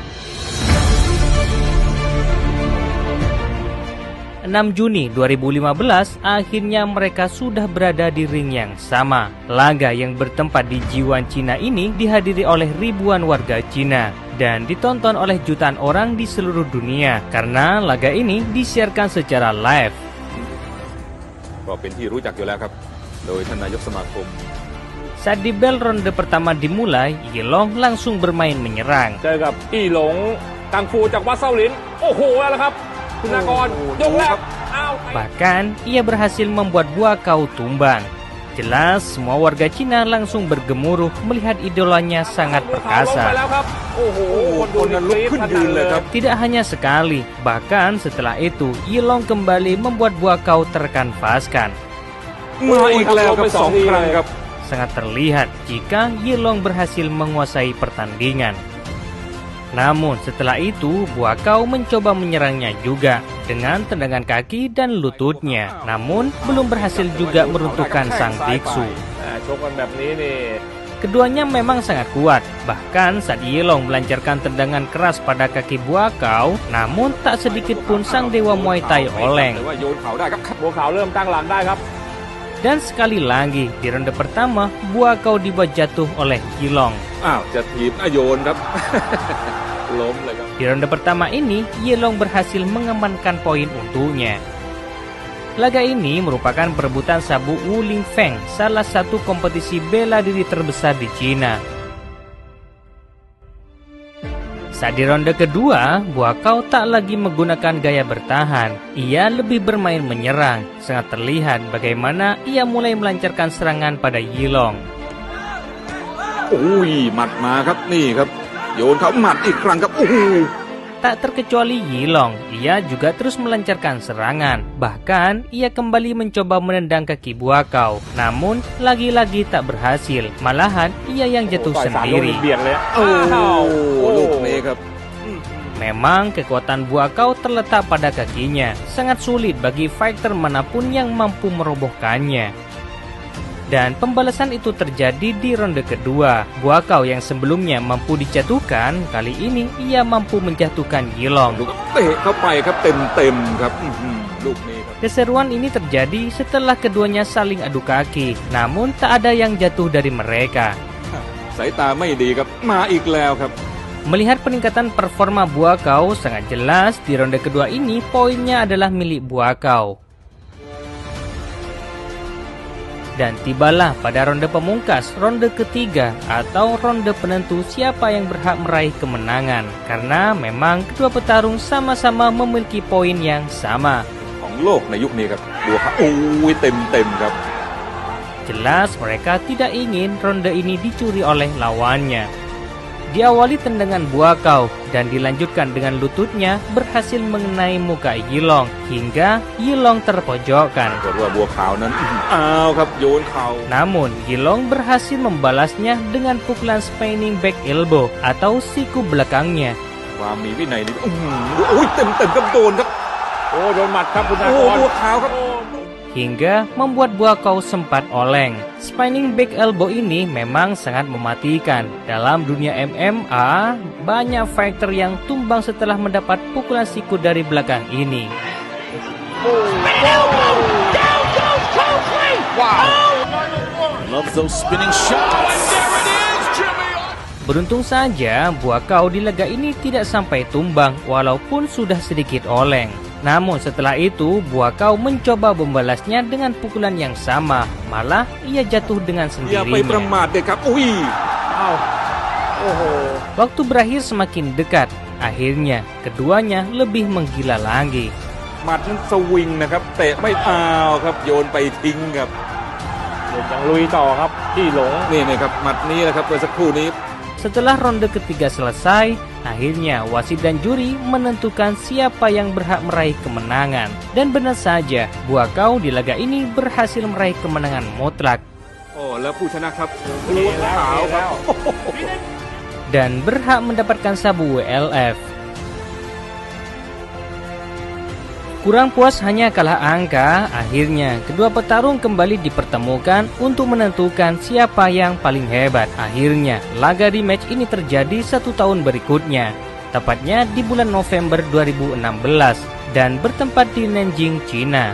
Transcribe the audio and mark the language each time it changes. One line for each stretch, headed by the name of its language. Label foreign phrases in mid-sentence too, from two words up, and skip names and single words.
Indonesian: 6 Juni 2015, akhirnya mereka sudah berada di ring yang sama. Laga yang bertempat di Jiwan, Cina ini dihadiri oleh ribuan warga Cina dan ditonton oleh jutaan orang di seluruh dunia karena laga ini disiarkan secara live.
Thai: ก็เป็นที่รู้จักอยู่แล้วครับโดยท่านนายกสมาคม
Indonesian: Saat di bel ronde pertama dimulai, Yilong langsung bermain menyerang.
Thai: เจอกับอี้หลงกังฟูจากวัดเซาหลินโอ้โหแล้วครับคุณนากรยกแรกอ้าว
Indonesian: Bahkan ia berhasil membuat Buakaw tumbang. Jelas semua warga Cina langsung bergemuruh melihat idolanya sangat
Thai: ลง
Indonesian: perkasa.
Thai: ไปแล้วครับโอ้โหคนดู คนนั้นลุกขึ้นยืนเลยครับ
Indonesian: Tidak hanya sekali, bahkan setelah itu Yilong kembali membuat Buakaw terkanvaskan.
Thai: มาอีกแล้วครับ2 ครั้งครับ
Indonesian: Sangat terlihat jika Yilong berhasil menguasai pertandingan. Namun setelah itu Buakaw mencoba menyerangnya juga dengan tendangan kaki dan lututnya. Namun belum berhasil juga meruntuhkan sang biksu.
Thai: ชกกันแบบนี้นี่
Indonesian: Keduanya memang sangat kuat. Bahkan saat Yilong melancarkan tendangan keras pada kaki Buakaw, namun tak sedikit pun sang dewa Muay Thai oleng.
Thai: แต่ว่าโยนเข่าได้ครับ บัวขาวเริ่มตั้งหลังได้ครับ
Indonesian: Dan sekali lagi di ronde pertama Buakaw dibuat jatuh oleh Yilong.
Thai: อ้าวจะถีบโยนครับ ล้มเลยครับ
Indonesian: Di ronde pertama ini Yilong berhasil mengamankan poin untuknya. Laga ini merupakan perebutan sabuk Wu Ling Feng, salah satu kompetisi bela diri terbesar di Cina. Saat di ronde kedua, Buakaw tak lagi menggunakan gaya bertahan. Ia lebih bermain menyerang. Sangat terlihat bagaimana ia mulai melancarkan serangan pada Yilong.
Thai: อุ้ยหมัดมาครับนี่ครับโยนเขาหมัดอีกครั้งครับโอ้โห
Indonesian: Tak terkecuali Yilong, ia juga terus melancarkan serangan. Bahkan, ia kembali mencoba menendang kaki Buakaw. Namun, lagi-lagi tak berhasil. Malahan, ia yang jatuh
Thai: ต่อย3 ยก
Indonesian: sendiri.
Thai: เบียดเลย โอ้ อ้าว ลูกนี้ครับ
Indonesian: Memang kekuatan Buakaw terletak pada kakinya. Sangat sulit bagi fighter manapun yang mampu merobohkannya. Dan pembalasan itu terjadi di ronde kedua. Buakaw yang sebelumnya mampu dijatuhkan, kali ini ia mampu menjatuhkan Yilong.
Thai: ลูกเตะเข้าไปครับเต็มๆครับลูกนี้ครับ
Indonesian: Keseruan ini terjadi setelah keduanya saling adu kaki. Namun tak ada yang jatuh dari mereka.
Thai: สายตาไม่ดีครับมาอีกแล้วครับ
Indonesian: Melihat peningkatan performa Buakaw, sangat jelas di ronde kedua ini poinnya adalah milik Buakaw. Dan tibalah pada ronde pemungkas, ronde ketiga atau ronde penentu siapa yang berhak meraih kemenangan. Karena memang kedua petarung sama-sama memiliki poin yang sama.
Thai: ของโลกในยุคนี้ครับบัวขาวโอ้ยเต็มๆครับ
Indonesian: Jelas mereka tidak ingin ronde ini dicuri oleh lawannya. Diawali tendangan Buakaw dan dilanjutkan dengan lututnya berhasil mengenai muka Yilong hingga Yilong terpojokkan.
Thai: ปรากฏว่าบัวขาวนั้นอ้าวครับโยนเข่า
Indonesian: Namun Yilong berhasil membalasnya dengan pukulan
English: spinning back elbow
Indonesian: atau siku belakangnya.
Thai: ความมีวินัยนี่โอ้ยเต็มๆครับโดนครับ โอ้โดนหมัดครับคุณนา โอ้ กร บัวขาวครับ
Indonesian: Hingga membuat Buakaw sempat oleng.
English: Spinning back elbow
Indonesian: ini memang sangat mematikan. Dalam dunia MMA, banyak fighter yang tumbang setelah mendapat pukulan siku dari belakang ini.
English: Love those spinning shots.
Indonesian: Beruntung saja Buakaw di laga ini tidak sampai tumbang walaupun sudah sedikit oleng. Namun setelah itu Buakaw mencoba membalasnya dengan pukulan yang sama. Malah ia jatuh dengan
Thai: อย่าไปประ
Indonesian: sendirinya.
Thai: มาทเด็กครับอุ้ย อ้าวโอ้โห
Indonesian: Waktu berakhir semakin dekat. Akhirnya keduanya lebih menggila lagi.
Thai: หมัดนั้นสวิงนะครับเตะไม่เอาครับโยนไปทิ้งครับ เดี๋ยวยังลุยต่อครับที่หลง นี่นะครับหมัดนี้นะครับเมื่อสักครู่นี้
Indonesian: Setelah ronde ketiga selesai, akhirnya wasit dan juri menentukan siapa yang berhak meraih kemenangan. Dan benar saja, Buakaw di laga ini berhasil meraih kemenangan mutlak.
Thai: โอ้แล้วผู้ชนะครับบัวขาวครับ
Indonesian: Dan berhak mendapatkan sabu WLF. Kurang puas hanya kalah angka, akhirnya kedua petarung kembali dipertemukan untuk menentukan siapa yang paling hebat. Akhirnya, laga rematch ini terjadi 1 tahun berikutnya, tepatnya di bulan November 2016 dan bertempat di Nanjing, Cina.